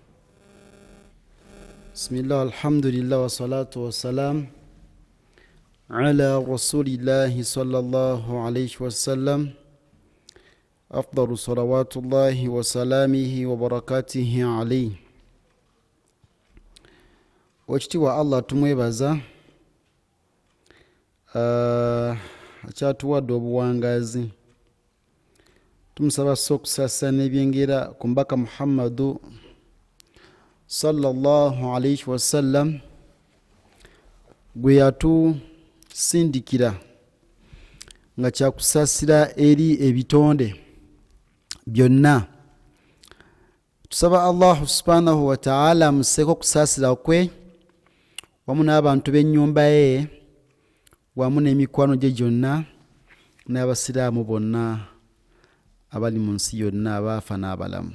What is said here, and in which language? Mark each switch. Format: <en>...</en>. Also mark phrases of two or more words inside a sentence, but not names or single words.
<ar>بسم الله الحمد لله والصلاة والسلام على رسول الله صلى الله عليه وسلم أفضل صلوات الله وسلامه وبركاته عليه.</ar> <lg>Ekitiibwa Allah tumwebaza akyatuwadde obuwangazi. Tumusaba okusaasa n'ebyengera ku mbaka Muhammadu</lg> <ar>صلى الله عليه وسلم</ar> <lg>gwe yatusindikira nga kyakusaasira eri ebitonde byonna. Tusaba</lg> <ar>الله سبحانه وتعالى</ar> <lg>amuseeko okusaasira kwe wamu n'abantu b'ennyumba ye wamu n'emikwano gye gyonna n'abasiraamu bonna abali mu nsi yonna abaafa n'abalamu.</lg>